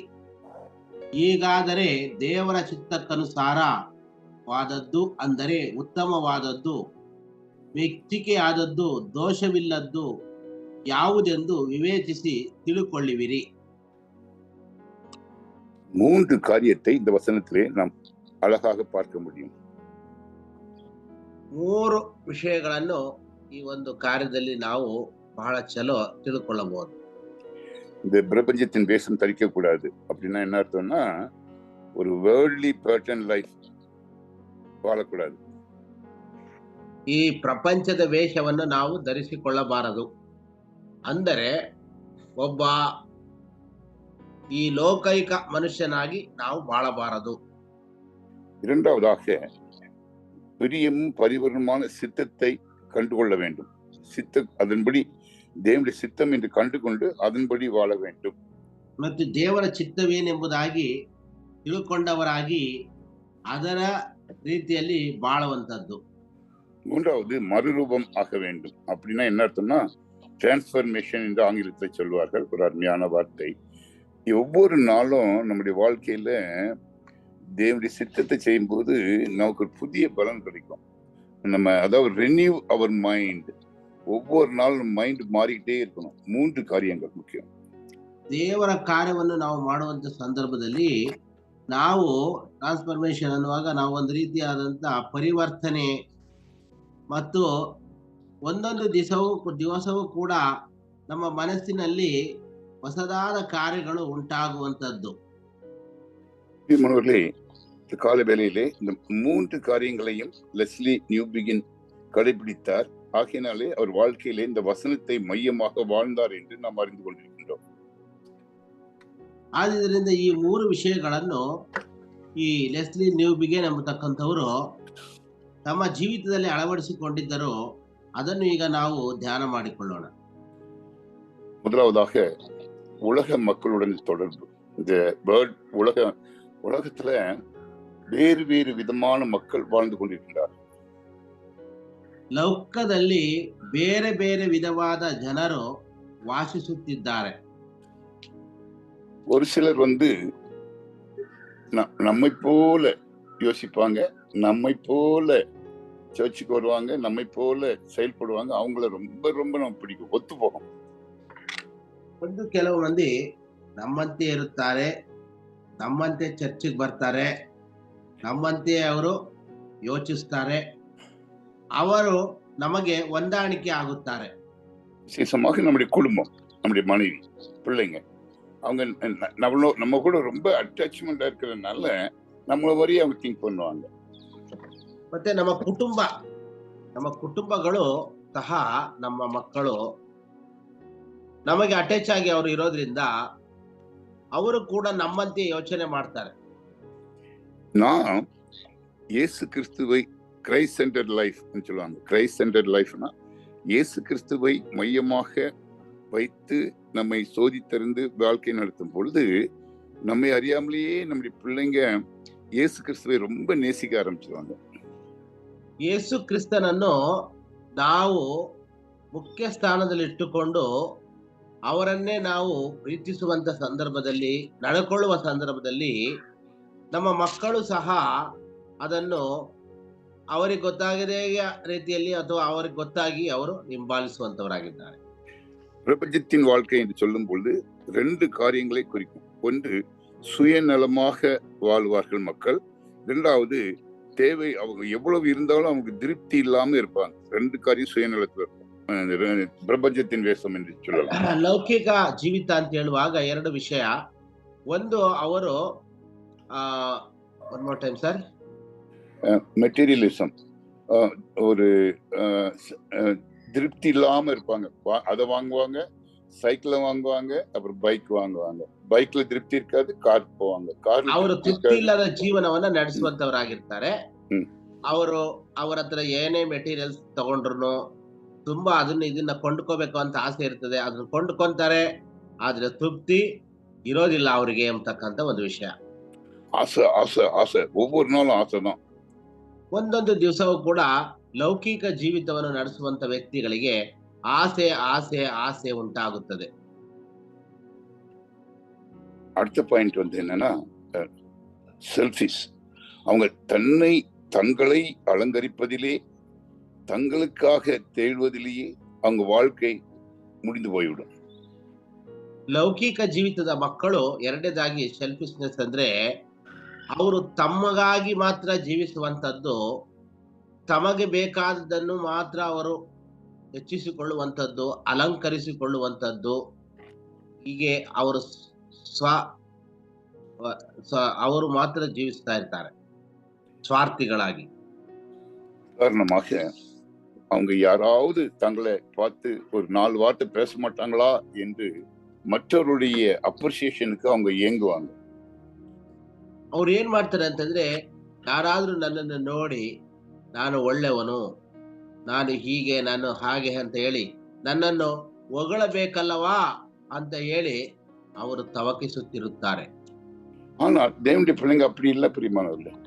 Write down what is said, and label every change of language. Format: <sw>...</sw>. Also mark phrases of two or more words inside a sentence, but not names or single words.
<kn>ಹೀಗಾದರೆ ದೇವರ ಚಿತ್ತಕ್ಕನುಸಾರವಾದದ್ದು, ಅಂದರೆ ಉತ್ತಮವಾದದ್ದು, ಮೆಚ್ಚಿಕೆಯಾದದ್ದು, ದೋಷವಿಲ್ಲದ್ದು ಯಾವುದೆಂದು ವಿವೇಚಿಸಿ ತಿಳುಕೊಳ್ಳುವಿರಿ.</kn> <ta>3 காரியத்தை இந்த வசனத்திலே நாம் அழகாக பார்க்க முடியும்.</ta> <kn>3 ವಿಷಯಗಳನ್ನು ಈ ಒಂದು ಕಾರ್ಯದಲ್ಲಿ ನಾವು ಬಹಳ ಚಲೋ ತಿಳ್ಕೊಳ್ಳಬಹುದು.</kn> <ta>இந்த பிரபஞ்சத்தின் வேஷம் தரிக்க கூடாது. அப்படின்னா என்ன அர்த்தம்னா, ஒரு</ta> <en>worldly person life</en> <ta>வாழக்கூடாது.</ta> <kn>ಈ ಪ್ರಪಂಚದ ವೇಷವನ್ನು ನಾವು ಧರಿಸಿಕೊಳ್ಳಬಾರದು. ಅಂದರೆ ಒಬ್ಬ ಈ ಲೋಕೈಕ ಮನುಷ್ಯನಾಗಿ ನಾವು ಬಾಳಬಾರದು.</kn> <ta>இரண்டாவதாக பிரியமும் பரிபூரணமான சித்தத்தை கண்டுகொள்ள வேண்டும். அதன்படி தேவனுடைய சித்தம் என்று ಕಂಡುಕೊಂಡು அதன்படி வாழ வேண்டும்.</ta> <kn>ಮತ್ತು ದೇವರ ಚಿತ್ತವೇನೆಂಬುದಾಗಿ ತಿಳ್ಕೊಂಡವರಾಗಿ ಅದರ ರೀತಿಯಲ್ಲಿ ಬಾಳುವಂತದ್ದು.</kn> <ta>மூன்றாவது மறுரூபம் ஆக வேண்டும். அப்படின்னா என்ன அர்த்தம்னா, டிரான்ஸ்பர்மேஷன் என்று ஆங்கிலத்தில் சொல்வார்கள். ஒரு அருமையான வார்த்தை. ஒவ்வொரு நாளும் நம்முடைய வாழ்க்கையில தேவனுடைய சித்தத்தை செய்யும்போது நமக்கு ஒரு புதிய பலன் கிடைக்கும். நம்ம அதாவது</ta> <en>renew our mind.</en> <ta>ஒவ்வொரு நாளும் மைண்ட் ಮಾರಿக்கிட்டே இருக்கணும்.</ta> <kn>3 ಕಾರ್ಯಗಳು ಮುಖ್ಯ. ದೇವರ ಕಾರ್ಯವನ್ನು ನಾವು ಮಾಡುವಂತ ಸಂದರ್ಭದಲ್ಲಿ ನಾವು ಟ್ರಾನ್ಸ್ಫರ್ಮೇಶನ್ ಅನ್ನುವಾಗ ನಾವು ಒಂದು ರೀತಿಯಾದಂತಹ ಪರಿವರ್ತನೆ ಮತ್ತು ಒಂದೊಂದು ದಿವಸವೂ ಕೂಡ ನಮ್ಮ ಮನಸ್ಸಿನಲ್ಲಿ ಹೊಸದಾದ ಕಾರ್ಯಗಳು ಉಂಟಾಗುವಂತದ್ದು.</kn> <ta>மாணவர்களே, இந்த கால வேளையிலே இந்த 3 காரியங்களையும் லெஸ்லி நியூபிகின் கடைபிடித்தார். ஆகையினாலே அவர் வாழ்க்கையிலே இந்த வசனத்தை மையமாக வாழ்ந்தார் என்று நாம் அறிந்து கொண்டிருக்கின்றோம்.</ta> <kn>ಆದ್ದರಿಂದ ಈ 3 ವಿಷಯಗಳನ್ನು ಈ ಲೆಸ್ಲಿ ನ್ಯೂಬಿಗೆನ್ ಎಂಬತಕ್ಕಂಥವರು ತಮ್ಮ ಜೀವಿತದಲ್ಲಿ ಅಳವಡಿಸಿಕೊಂಡಿದ್ದರು. ಅದನ್ನು ಈಗ ನಾವು ಧ್ಯಾನ ಮಾಡಿಕೊಳ್ಳೋಣ.</kn> <ta>முதலாவதாக உலக மக்களுடன் தொடர்பு. இந்த உலகத்துல வேறு வேறு விதமான மக்கள் வாழ்ந்து கொண்டிருக்கிறார்.</ta> <kn>ಲೋಕದಲ್ಲಿ ಬೇರೆ ಬೇರೆ ವಿಧವಾದ ಜನರು ವಾಸಿಸುತ್ತಿದ್ದಾರೆ.</kn> <ta>ஒரு சிலர் நம்மை போல யோசிப்பாங்க, நம்மை போல சர்ச்சுக்கு வருவாங்க, நம்மை போல செயல்படுவாங்க. அவங்கள ரொம்ப ரொம்ப நமக்கு பிடிக்கும், ஒத்து போகும்.</ta> <kn>ಕೆಲವು ಮಂದಿ ನಮ್ಮಂತೆ ಇರುತ್ತಾರೆ, ನಮ್ಮಂತೆ ಚರ್ಚಿಗೆ ಬರ್ತಾರೆ, ನಮ್ಮಂತೆ ಅವರು ಯೋಚಿಸ್ತಾರೆ, ಅವರು ನಮಗೆ ಹೊಂದಾಣಿಕೆ ಆಗುತ್ತಾರೆ.</kn> <ta>விசேஷமாக நம்முடைய குடும்பம், நம்முடைய மனைவி, பிள்ளைங்க, அவங்க நம்ம கூட ரொம்ப அட்டாச்மெண்டா இருக்கிறதுனால நம்மள வரையும் அவங்க திங்க் பண்ணுவாங்க.</ta> <kn>ಮತ್ತೆ ನಮ್ಮ ಕುಟುಂಬಗಳು ಸಹ ನಮ್ಮ ಮಕ್ಕಳು ನಮಗೆ ಅಟ್ಯಾಚ್ ಆಗಿ ಅವರು ಇರೋದ್ರಿಂದ ಅವರು ಕೂಡ ನಮ್ಮಂತೆ ಯೋಚನೆ ಮಾಡ್ತಾರೆ.</kn> <ta>நான் இயேசு கிறிஸ்துவை</ta> <en>Christ centered life</en> <ta>சொல்லுவாங்க.</ta> <en>Christ centered lifeனா</en> <ta>இயேசு கிறிஸ்துவை மையமாக வைத்து நம்மை சோதித்தறிந்து வாழ்க்கை நடத்தும் பொழுது நம்மை அறியாமலேயே நம்முடைய பிள்ளைங்க இயேசு கிறிஸ்துவை ரொம்ப நேசிக்க ஆரம்பிச்சிருவாங்க.</ta> <kn>ಯೇಸು ಕ್ರಿಸ್ತನನ್ನು ನಾವು ಮುಖ್ಯ ಸ್ಥಾನದಲ್ಲಿ ಇಟ್ಟುಕೊಂಡು ಅವರನ್ನೇ ನಾವು ಪ್ರೀತಿಸುವಂತ ಸಂದರ್ಭದಲ್ಲಿ, ನಡ್ಕೊಳ್ಳುವ ಸಂದರ್ಭದಲ್ಲಿ ನಮ್ಮ ಮಕ್ಕಳು ಸಹ ಅದನ್ನು ಅವರಿಗೆ ಗೊತ್ತಾಗದೇ ರೀತಿಯಲ್ಲಿ ಅಥವಾ ಅವರಿಗೆ ಗೊತ್ತಾಗಿ ಅವರು ಹಿಂಬಾಲಿಸುವಂತವರಾಗಿದ್ದಾರೆ.</kn> <ta>பிரபஞ்சத்தின் வாழ்க்கை என்று சொல்லும் பொழுது 2 காரியங்களை குறிக்கும். ஒன்று, சுயநலமாக வாழ்வார்கள் மக்கள். 2வது, தேவை அவங்க எவ்வளவு இருந்தாலும் அவங்க திருப்தி இல்லாம இருப்பாங்க. 2 காரியம் சுயநலத்தில் இருக்கும். பிரபஞ்சத்தின் வேஷம் என்று சொல்லலாம்.</ta> <kn>ಲೌಕಿಕ ಜೀವಿತ ಅಂತ ಹೇಳುವಾಗ 2 ವಿಷಯ. ಒಂದು, ಅವರು</kn> <en>one more time sir.</en> <ta>மெட்டீரியலிசம், ஒரு திருப்தி இல்லாம இருப்பாங்க. அதை வாங்குவாங்க, சைக்கிள வாங்குவாங்க, அப்புறம் பைக் வாங்குவாங்க. பைக்ல திருப்தி இருக்காது, கார் போவாங்க. கார்ல</ta> <kn>ಅವರು ತೃಪ್ತಿ ಇಲ್ಲದ ಜೀವನವನ್ನ ನಡೆಸುವಂತವರಾಗಿರ್ತಾರೆ. ಅವರು ಅವರ ಹತ್ರ ಏನೇ ಮೆಟೀರಿಯಲ್ಸ್ ತಗೊಂಡ್ರು ತುಂಬಾ ಇದನ್ನ ಕೊಂಡ್ಕೋಬೇಕು ಅಂತ ಆಸೆ ಇರ್ತದೆ, ಅದನ್ನ ಕೊಂಡ್ಕೊಂತಾರೆ, ಆದ್ರೆ ತೃಪ್ತಿ ಇರೋದಿಲ್ಲ ಅವರಿಗೆ ಎಂಬತಕ್ಕಂತ ಒಂದು ವಿಷಯ.</kn> <ta>ஆசை ஆசை ஆசை, ஒவ்வொரு நாளும் ஆசை தான்.</ta> <kn>ಒಂದೊಂದು ದಿವಸವೂ ಕೂಡ ಲೌಕಿಕ ಜೀವಿತವನ್ನು ನಡೆಸುವಂತ ವ್ಯಕ್ತಿಗಳಿಗೆ ಆಸೆ ಆಸೆ ಆಸೆ ಉಂಟಾಗುತ್ತದೆ.</kn> <ta>அடுத்த பாயிண்ட் என்னன்னா செல்ஃபிஷ். அவங்க தங்களை அலங்கரிப்பதிலே, தங்களுக்காக தேடுவதிலேயே அவங்க வாழ்க்கை முடிந்து போய்விடும்.</ta> <kn>ಲೌಕಿಕ ಜೀವಿತದ ಮಕ್ಕಳು ಎರಡನೇದಾಗಿ ಸೆಲ್ಫಿಶ್ನೆಸ್ ಅಂದ್ರೆ ಅವರು ತಮಗಾಗಿ ಮಾತ್ರ ಜೀವಿಸುವಂತದ್ದು, ತಮಗೆ ಬೇಕಾದದ್ದನ್ನು ಮಾತ್ರ ಅವರು ಹೆಚ್ಚಿಸಿಕೊಳ್ಳುವಂಥದ್ದು, ಅಲಂಕರಿಸಿಕೊಳ್ಳುವಂಥದ್ದು. ಹೀಗೆ ಅವರು ಅವರು ಮಾತ್ರ ಜೀವಿಸ್ತಾ ಇರ್ತಾರೆ ಸ್ವಾರ್ಥಿಗಳಾಗಿ.</kn> <ta>உதாரணமாக, அவங்க யாராவது தங்களை பார்த்து ஒரு 4 வார்த்தை பேச மாட்டாங்களா என்று மற்றவருடைய அப்ரிசியேஷனுக்கு அவங்க ஏங்குவாங்க.</ta> <kn>ಅವ್ರು ಏನ್ ಮಾಡ್ತಾರೆ ಅಂತಂದ್ರೆ, ಯಾರಾದ್ರೂ ನನ್ನನ್ನು ನೋಡಿ ನಾನು ಒಳ್ಳೆಯವನು, ನಾನು ಹೀಗೆ, ನಾನು ಹಾಗೆ ಅಂತ ಹೇಳಿ ನನ್ನನ್ನು ಹೊಗಳಬೇಕಲ್ಲವಾ ಅಂತ ಹೇಳಿ ಅವರು ತವಕಿಸುತ್ತಿರುತ್ತಾರೆ.</kn> <ta>ஆனால் தேவனுடைய பிள்ளைங்க அப்படி இல்ல பிரியமானவர்களே.</ta>